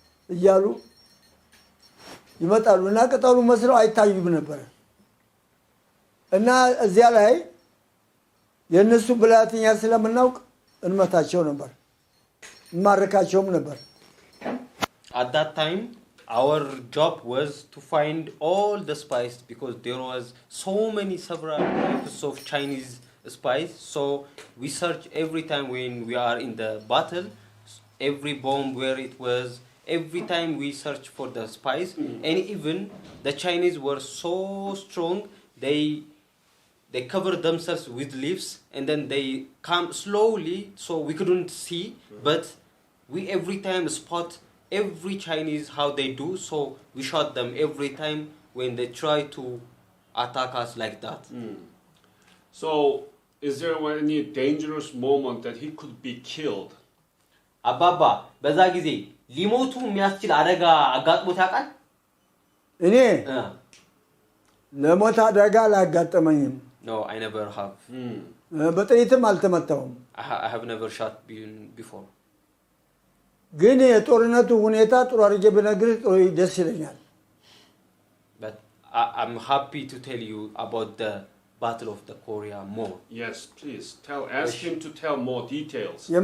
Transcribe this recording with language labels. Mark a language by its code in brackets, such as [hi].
[am] እያሉ ይመጣሉና ቅጠሉ መስለው አይታዩም ነበር እና እዚያ ላይ የነሱ ብላትኛ ስለምናውቅ እንመታቸው ነበር ማረካቸውም ነበር [en] at that time our job was to find all the spies because there was so many several types of Chinese spies so we search every time when we are in the battle every bomb where it was every time we search for the spies and even the Chinese were so strong they covered themselves with leaves and then they come slowly so we couldn't see but we every time spot every Chinese how they do so we shot them every time when they try to attack us like that so is there any dangerous moment that he could be killed [am] አባባ በዛ ጊዜ ሊሞቱ የሚያስችል አደጋ አጋጥሞት ያውቃል እኔ ለሞት አደጋ አላጋጠመኝም [en] no I never have [am] በጥይትም አልተመታውም [en] I have never shot before [am] ግን የጦርነቱ ሁኔታ ጥሩ አርጀ በነግር ጥሩ ደስ ይለኛል [en] but I'm happy to tell you about the battle of the Korea more yes please ask him to tell more details